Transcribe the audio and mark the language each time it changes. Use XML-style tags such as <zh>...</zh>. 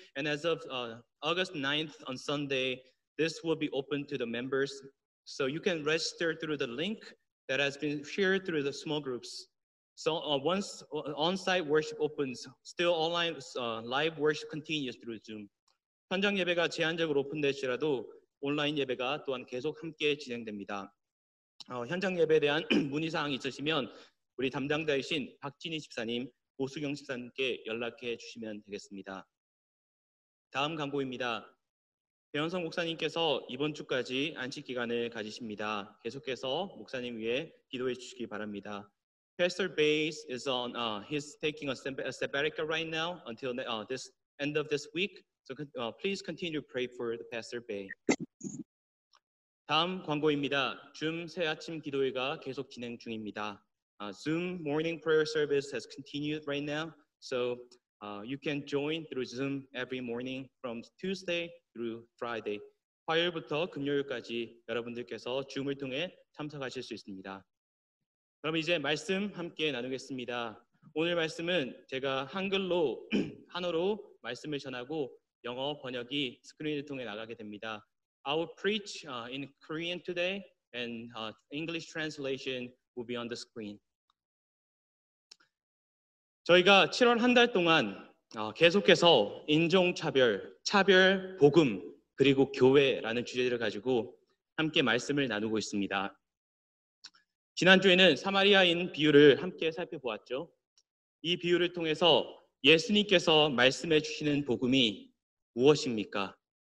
<en>And as of August 9th on Sunday, this will be open to the members. So you can register through the link that has been shared through the small groups. So once on-site worship opens, still online live worship continues through Zoom.</en> <ko>현장 예배가 제한적으로 오픈될지라도 온라인 예배가 또한 계속 함께 진행됩니다. 현장 예배에 대한 문의사항이 있으시면 우리 담당자이신 박진희 집사님, 오수경 집사님께 연락해 주시면 되겠습니다. 다음 광고입니다. 배현성 목사님께서 이번 주까지 안식 기간을 가지십니다. 계속해서 목사님 위해 기도해 주시기 바랍니다.</ko> <en>Pastor Bays is on. He's taking a sabbatical right now until this end of this week. So please continue to pray for the Pastor Bay.</en> <ko>다음 광고입니다. 줌 새 아침 기도회가 계속 진행 중입니다.</ko> <en>Zoom morning prayer service has continued right now. So you can join through Zoom every morning from Tuesday through Friday.</en> <ko>화요일부터 금요일까지 여러분들께서 줌을 통해 참석하실 수 있습니다. 그럼 이제 말씀 함께 나누겠습니다. 오늘 말씀은 제가 한글로 한어로 말씀을 전하고 영어 번역이 스크린을 통해 나가게 됩니다.</ko> <en>I will preach in Korean today and English translation will be on the screen.</en> <ko>저희가 7월 한 달 동안 계속해서 인종차별, 차별, 복음, 그리고 교회라는 주제를 가지고 함께 말씀을 나누고 있습니다. 지난주에는 사마리아인 비유를 함께 살펴보았죠. 이 비유를 통해서 예수님께서 말씀해 주시는 복음이 무엇입니까?</ko>